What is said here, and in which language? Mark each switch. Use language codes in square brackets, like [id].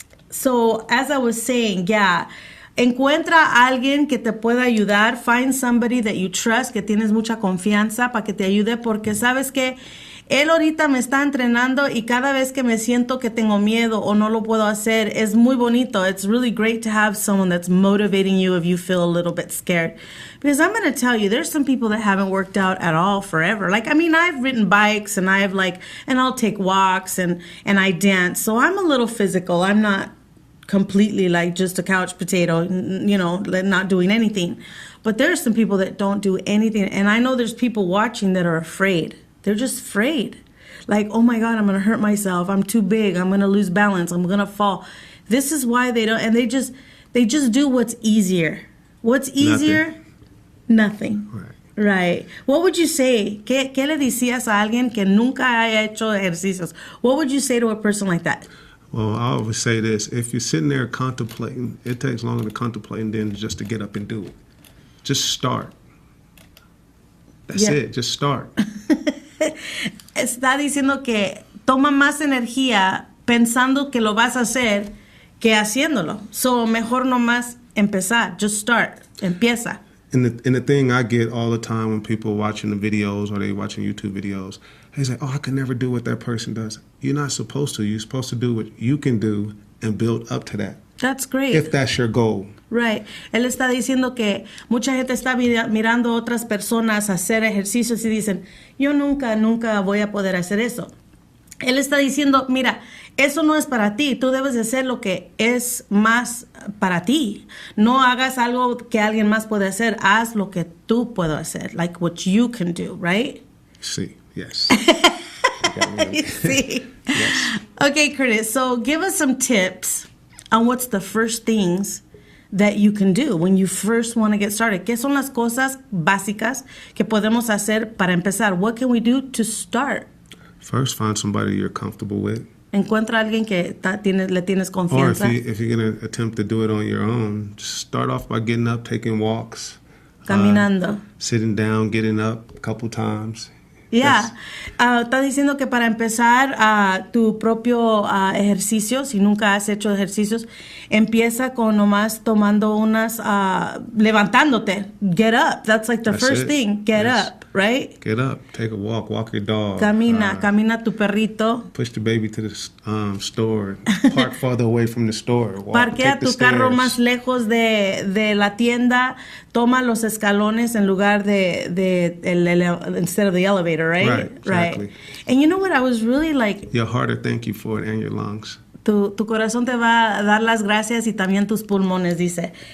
[en] So, as I was saying, [es] encuentra a alguien que te pueda ayudar. [en] Find somebody that you trust, [es] que tienes mucha confianza para que te ayude, porque sabes que él ahorita me está entrenando y cada vez que me siento que tengo miedo o no lo puedo hacer, es muy bonito. [en] It's really great to have someone that's motivating you if you feel a little bit scared. Because I'm going to tell you, there's some people that haven't worked out at all forever. I've ridden bikes and and I'll take walks and I dance. So I'm a little physical. I'm not completely like just a couch potato, not doing anything. But there's some people that don't do anything. And I know there's people watching that are afraid. They're just afraid. Like, oh my God, I'm going to hurt myself. I'm too big. I'm going to lose balance. I'm going to fall. This is why they don't, and they just do what's easier. What's easier? Nothing. Right. What would you say? [es] ¿Qué le decías a alguien que nunca haya hecho ejercicios? [en] What would you say to a person like that? Well, I always say this. If you're sitting there contemplating, it takes longer to contemplate than just to get up and do it. Just start. That's it. Just start. [es] Está diciendo que toma más energía pensando que lo vas a hacer que haciéndolo. So, mejor nomás empezar. [en] Just start. [es] Empieza. [en] And the thing I get all the time when people are watching the videos or they watching YouTube videos, they say, I could never do what that person does. You're not supposed to. You're supposed to do what you can do and build up to that. That's great. If that's your goal. Right. [es] Él está diciendo que mucha gente está mirando a otras personas hacer ejercicios y dicen, yo nunca voy a poder hacer eso. Él está diciendo, mira, eso no es para ti. Tú debes de hacer lo que es más para ti. No hagas algo que alguien más puede hacer. Haz lo que tú puedes hacer. [en] Like what you can do, right? [es] Sí, [en] yes. [es] Sí. [en] Yes. Okay, Curtis, so give us some tips on what's the first things that you can do when you first want to get started. [es] ¿Qué son las cosas básicas que podemos hacer para empezar? [en] What can we do to start? First, find somebody you're comfortable with. [es] Encuentra a alguien que le tienes [en] Or [es] confianza. [en] if you're going to attempt to do it on your own, just start off by getting up, taking walks. [es] Caminando. [en] Sitting down, getting up a couple times. Yeah. [es] Está diciendo que para empezar tu propio ejercicio, si nunca has hecho ejercicios, empieza con nomás tomando levantándote. [en] Get up. That's like the first thing. Get up, right? Get up. Take a walk. Walk your dog. [es] Camina tu perrito. [en] Push the baby to the store. Park farther away from the store. [es] Parquea tu carro más lejos de la tienda. Toma los escalones en lugar [en] instead of the elevator, right? Right, exactly. Right. And you know what? I was really like... Your heart will thank you for it and your lungs. [es] Tu corazón te va a dar las gracias y también tus pulmones, dice.